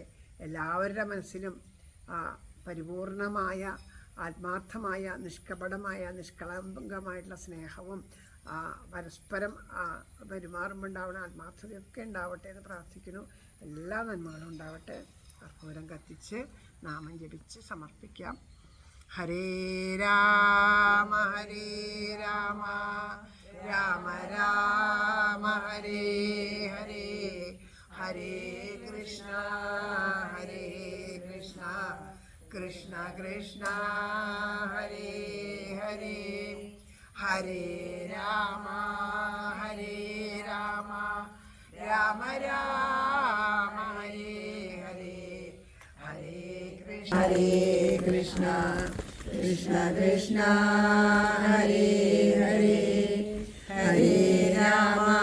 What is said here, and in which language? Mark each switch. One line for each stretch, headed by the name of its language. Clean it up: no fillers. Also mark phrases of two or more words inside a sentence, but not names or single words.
Malayalam: എല്ലാവരുടെ മനസ്സിലും പരിപൂർണമായ ആത്മാർത്ഥമായ നിഷ്കപടമായ നിഷ്കളങ്കമായിട്ടുള്ള സ്നേഹവും പരസ്പരം പെരുമാറുമ്പോൾ ഉണ്ടാവുന്ന ആത്മാർത്ഥതയൊക്കെ ഉണ്ടാവട്ടെ എന്ന് പ്രാർത്ഥിക്കുന്നു. എല്ലാ നന്മകളും ഉണ്ടാവട്ടെ. കർപ്പൂരം കത്തിച്ച് നാമം ജപിച്ച് സമർപ്പിക്കാം.
Sanskrit: ഹരേ രാമ ഹരേ രാമ രാമ രാമ ഹരേ ഹരേ ഹരേ കൃഷ്ണ ഹരേ കൃഷ്ണ കൃഷ്ണ കൃഷ്ണ ഹരേ ഹരേ ഹരേ രാമ ഹരേ രാമ രാമ രാമ ഹരേ ഹരേ ഹരേ കൃഷ്ണ കൃഷ്ണ കൃഷ്ണ ഹരേ ഹരേ ഹരേ രാമ